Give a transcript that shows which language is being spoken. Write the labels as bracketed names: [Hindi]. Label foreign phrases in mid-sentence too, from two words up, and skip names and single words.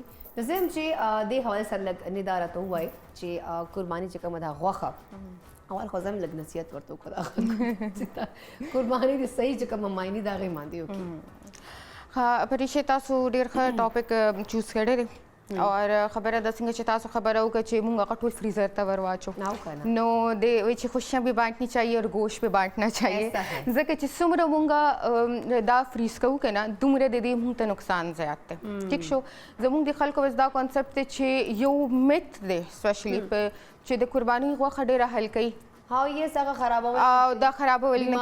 [Pashto] نو زه هم چې دې حوالې سره لږ ندا راته ووایي چې قرباني چې کومه ده غوښه اول خو زه هم لږ نصیحت ورته وکړه قرباني د صحیح چې کومه معنی د هغې باندې وکړي. ها پریشي تاسو ډېر ښه ټاپک چوز کړی دی اور خبره ده څنګه چې تاسو خبره وکړه چې موږ هغه ټول فریزر ته ور واچو نو د وایي چې [Urdu] خوشیاں بھی بانٹنی چاہیے اور گوشت بھی بانٹنا چاہیے [Pashto] ځکه چې څومره موږ دا فریز کوو که نه دومره د دې موږ ته نقصان زیات دی. ټیک شو زموږ د خلکو بس دا کانسپټ دی چې یو میت دی سپیشلی چې د قرباني غوښه ډېره هلکوي ها یې هغه خرابول او دا خرابول نه